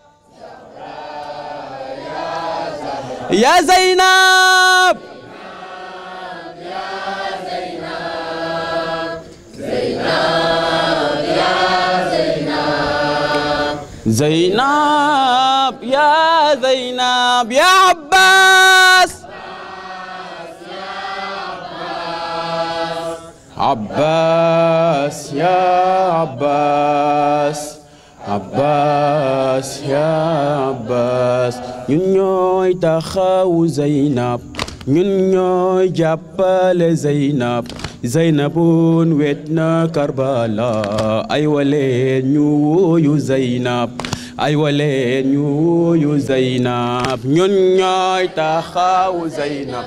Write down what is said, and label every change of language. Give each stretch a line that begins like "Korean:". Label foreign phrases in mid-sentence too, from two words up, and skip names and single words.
Arabic: يا زينب زينب يا زينب يا عباس عباس يا عباس عباس يا عباس
Wolof: ñun ñooy taxawu Zeynab ñun ñooy jàppale Zeynab Zeynabun wet na Karbala ay waleen ñu wuyu Zeynab ay waleen ñu wuyu Zeynab ñun ñooy taxawu Zeynab